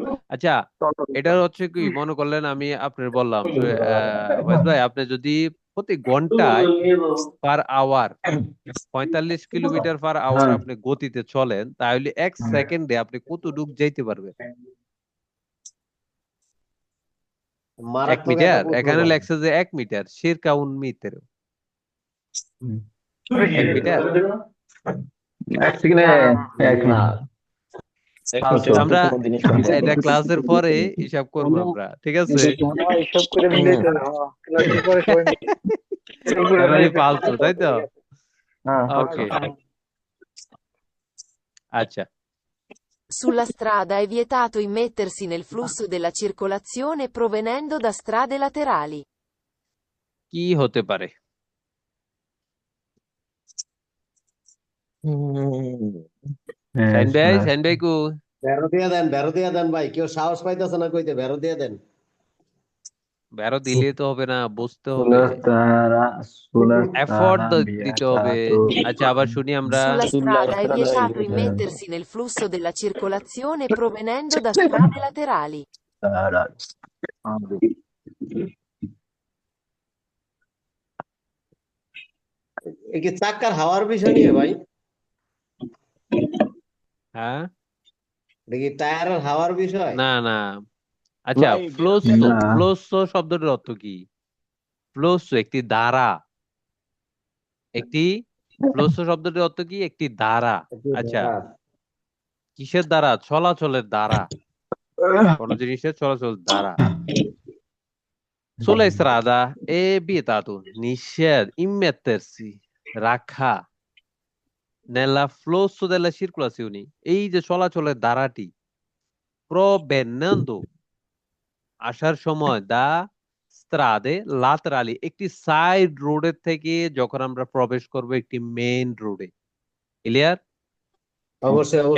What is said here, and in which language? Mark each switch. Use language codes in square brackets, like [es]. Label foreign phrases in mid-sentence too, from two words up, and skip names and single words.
[bn] আচ্ছা, এটা হচ্ছে কি, মনে করলেন আমি আপনার বললাম যে, ওয়াইস ভাই আপনি যদি প্রতি ঘন্টায় [en] per hour [bn] 45 কিলোমিটার [en] per hour [bn] আপনি গতিতে চলেন, তাহলে এক সেকেন্ডে আপনি কতটুক যাইতে পারবেন? 1 মারাত্মক মিটার, একটা প্রশ্ন এখানে ভাই। লেখছে যে 1 মিটার, [it] circa un metro। [bn] 1 মিটার এক সেকেন্ডে এক না মিনিট। একটু ফালসো। আমরা চতুর্থ জিনিস কোনটা? এটা ক্লাসের পরে হিসাব করবো আমরা, ঠিক আছে? হিসাব করে মিলাইতে হবে, হ্যাঁ ক্লাসের পরে সবাই হিসাব করে তার মানে মিলাইতে হবে। ফালতু, তাই তো? হ্যাঁ ওকে, আচ্ছা। [it] Sulla strada è vietato immettersi nel flusso della circolazione provenendo da strade laterali. [bn] কি হতে পারে? শাহিন ভাই কো বেরো দিয়া দেন ভাই, কেউ সাহস পাইতেছে না কইতে, বেরো দিয়া দেন। বেরো দিলে তো হবে না, বুঝতে হবে, এফোর্ট দিতে হবে। আচ্ছা, আবার শুনি আমরা। [it] Sulla Sulla strada è strada è vietato vietato. immettersi nel flusso della circolazione provenendo da strade laterali. [bn] এ কি চাক্কার হাওয়ার বিষয় নিয়ে ভাই? হ্যাঁ, এটা কি টায়ারের হাওয়ার বিষয়? না না, আচ্ছা, ভাই ফ্লোসো, ফ্লোসো শব্দটার অর্থ কি? ফ্লোসো একটি ধারা, একটি ফ্লোসো শব্দটির অর্থ কি? একটি ধারা। আচ্ছা, কিসের দ্বারা? চলাচলের দ্বারা, কোন জিনিসের চলাচল দ্বারা। [it] Sulla strada è vietato নিষেধ immettersi রাখা nella flusso della circolazione, [bn] এই যে চলাচলের ধারাটি, provenendo আসার সময়, [it] da strade laterali [bn] একটি সাইড রোডের থেকে যখন আমরা প্রবেশ করব একটি মেইন রোডে। ক্লিয়ার? অবশ্যই অবশ্যই